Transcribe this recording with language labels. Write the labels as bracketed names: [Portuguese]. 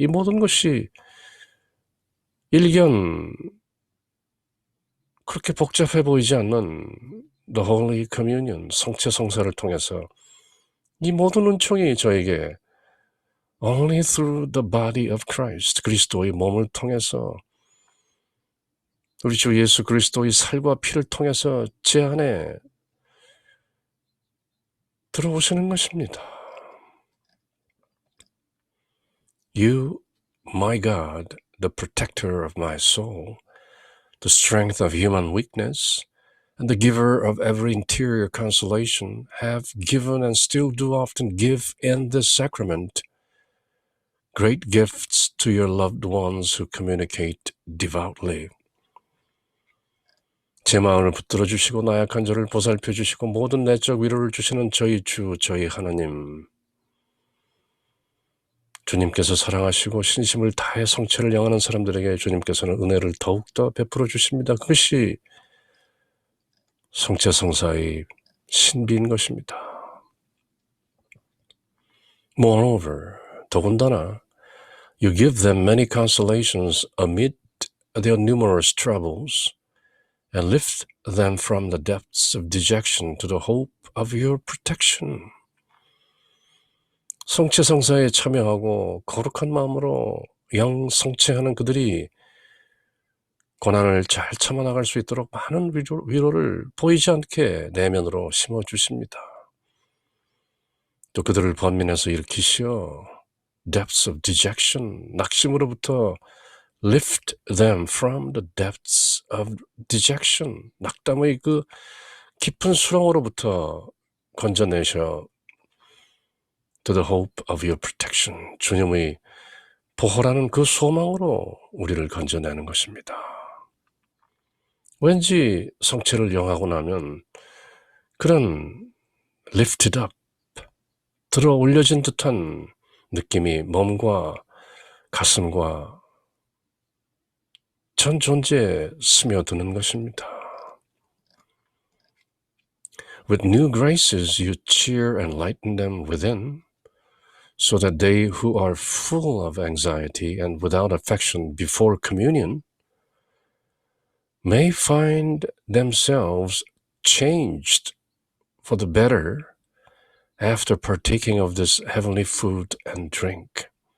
[Korean] 이 모든 것이 일견 그렇게 복잡해 보이지 않는 The Holy Communion, 성체성사를 통해서 이 모든 은총이 저에게 [English] Only through the body of Christ, [Korean] 그리스도의 몸을 통해서 우리 주 예수 그리스도의 살과 피를 통해서 제 안에 들어오시는 것입니다. [English] You, my God, the protector of my soul, the strength of human weakness, and the giver of every interior consolation, have given and still do often give in this sacrament great gifts to your loved ones who communicate devoutly. [Korean] 제 마음을 붙들어 주시고 나약한 저를 보살펴 주시고 모든 내적 위로를 주시는 저희 주, 저희 하나님, 주님께서 사랑하시고 신심을 다해 성체를 영하는 사람들에게 주님께서는 은혜를 더욱더 베풀어 주십니다. 그것이 성체성사의 신비인 것입니다. [English] Moreover, [Korean] 더군다나 [English] you give them many consolations amid their numerous troubles and lift them from the depths of dejection to the hope of your protection. [Korean] 성체성사에 참여하고 거룩한 마음으로 영성체하는 그들이 고난을 잘 참아나갈 수 있도록 많은 위로를 보이지 않게 내면으로 심어주십니다. 또 그들을 번민해서 일으키시어 [English] depths of dejection, [Korean] 낙심으로부터 [English] lift them from the depths of dejection, [Korean] 낙담의 그 깊은 수렁으로부터 건져내셔 [English] to the hope of your protection, [Korean] 주님의 보호라는 그 소망으로 우리를 건져내는 것입니다. 왠지 성체를 영하고 나면 그런 [English] lifted up, [Korean] 들어 올려진 듯한 느낌이 몸과 가슴과 전 존재에 스며드는 것입니다. [English] With new graces you cheer and lighten them within, so that they who are full of anxiety and without affection before communion may find themselves changed for the better after partaking of this heavenly food and drink.